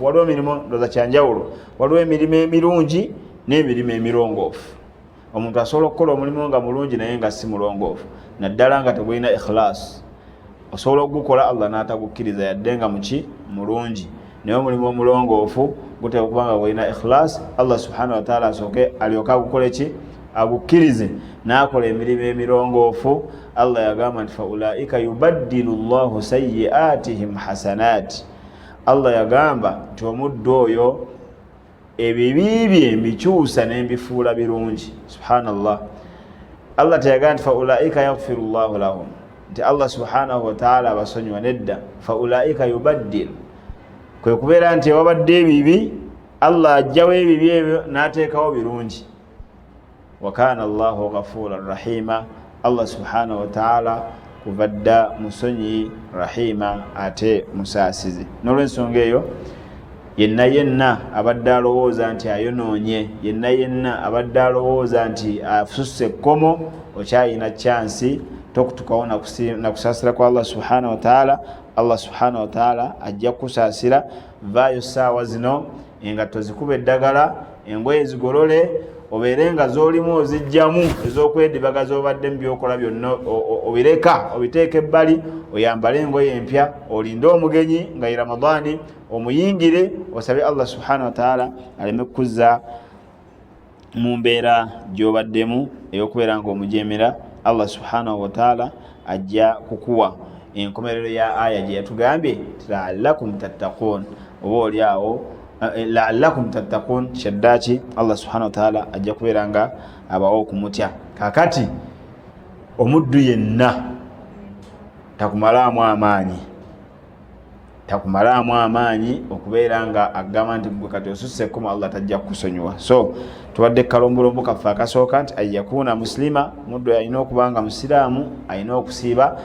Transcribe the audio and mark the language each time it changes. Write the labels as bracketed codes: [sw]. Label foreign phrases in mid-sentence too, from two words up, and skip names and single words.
[lg] Waliwo emirimu ndoza kyanjawulo, waliwo emirimu emirungi n'emirimu emirongoofu. Omuntu asobola okukola omulimu nga mulungi naye nga si mulongoofu, naddala nga tegulina ikhlas. Osobola okugukola Allah n'atagukkiriza yadde nga muki mulungi, naye omulimu omulongoofu gutera okuba nga gwalina ikhlas. Allah [ar] سبحانه وتعالى [lg] asooke alyoke agukole ki agukkirize n'akola emirimu emirongoofu. Allah yagamba nti [ar] فأولئك يبدل الله سيئاتهم حسنات. [lg] Allah yagamba nti omuddu oyo ebibi bye mbikyusa n'embifuula birungi. Subhanallah. Allah teyagamba nti [ar] فأولئك يغفر الله لهم, [lg] nti Allah [ar] سبحانه وتعالى [lg] abasonyiwa, nedda. [ar] فأولئك يبدل [lg] kwe kubeera nti wabadde ebibi Allah ajjawo ebibi ebyo n'ateekawo birungi. [ar] وكان الله غفورا رحيما, [lg] Allah [ar] سبحانه وتعالى [lg] kubadda musonyi rahima ate musaasizi. N'olwensonga eyo yenna abadde alowooza nti ayonoonye, yenna abadde alowooza nti afusse ekkomo, okyayina chansi tokutukawo na kusaasira kwa Allah [ar] سبحانه وتعالى. [lg] Allah [ar] سبحانه وتعالى [lg] ajja kusaasira. Vaayo saawa zino engatto zikuba eddagala, engoye zigolole, obeere nga z'olimu ozijjamu ez'okwedibaga z'obadde mu byokola byonna obireka obiteeka ebbali, oyambale engoye empya, olinde omugenyi nga Ramadani omuyingire, osabe Allah [ar] سبحانه وتعالى [lg] aleme kuzza mu mbeera gy'obaddemu ey'okubeera nga omujeemera. Allah [ar] سبحانه وتعالى [lg] ajja kukuwa enkomerero ya aya gye yatugambye [ar] لعلكم تتقون. [lg] Oba oli awo [ar] لعلكم تتقون [lg] shaddaki Allah [ar] سبحانه وتعالى [lg] ajja kubeera nga abawo okumutya. Kakati omuddu yenna takumalaamu amaanyi okubeera nga agamba nti gwe kati osusseko Allah tajja kukusonyiwa. So tubadde kalombolombo kaffe akasooka nti [ar] أن يكون مسلما, [lg] muddu alina okuba nga musiraamu, alina okusiiba.